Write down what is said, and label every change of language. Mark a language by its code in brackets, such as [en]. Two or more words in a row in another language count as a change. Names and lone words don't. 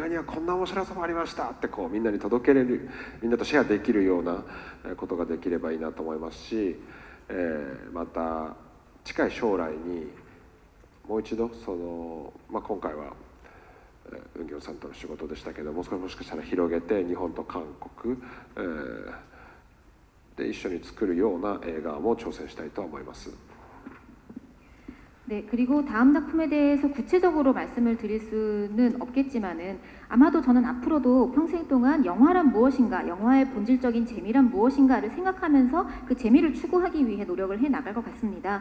[ja] 画にはこんな面白さもありましたってこうみんなに届けれる、みんなとシェアできるようなことができればいいなと思いますし、また近い将来にもう一度今回はウンギョンさんとの仕事でしたけども、もしかしたら広げて日本と韓国、で一緒に作るような映画も挑戦したいと思います。 [ko] 네, 그리고 다음 작품에 대해서 구체적으로 말씀을 드릴 수는 없겠지만은 아마도 저는 앞으로도 평생 동안 영화란 무엇인가, 영화의 본질적인 재미란 무엇인가를 생각하면서 그 재미를 추구하기 위해 노력을 해 나갈 것 같습니다.